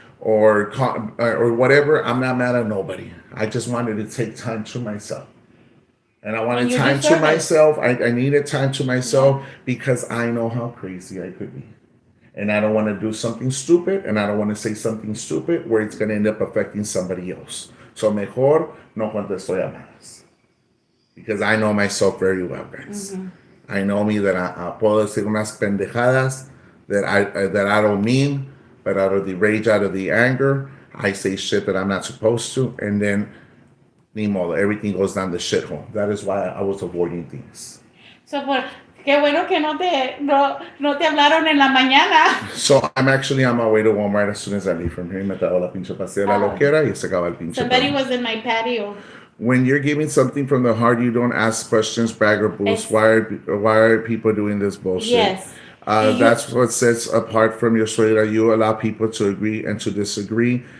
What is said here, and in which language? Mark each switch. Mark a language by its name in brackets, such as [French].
[English] or whatever. I'm not mad at nobody. I just wanted to take time to myself. And I wanted And you time to deserve it. myself. I needed time to myself because I know how crazy I could be. And I don't want to do something stupid and I don't want to say something stupid where it's going to end up affecting somebody else. [Spanish] So mejor no contesto llamadas. [English] Because I know myself very well, guys. I know me that I [Spanish] puedo decir unas pendejadas [English] that I don't mean, but out of the rage, out of the anger, I say shit that I'm not supposed to, and then [Spanish] ni modo, [English] everything goes down the shithole. That is why I was avoiding things. [Spanish] So, qué bueno que no te hablaron en la mañana. [English] So I'm actually on my way to Walmart as soon as I leave from here. [Spanish] Me trago la pinche pastel la loquera y se acaba el pinche [English] Somebody [Spanish] pan. [English] was in my patio. When you're giving something from the heart, you don't ask questions, brag or boast. Why are people doing this bullshit? Yes. That's what sets apart from your suegra. You allow people to agree and to disagree.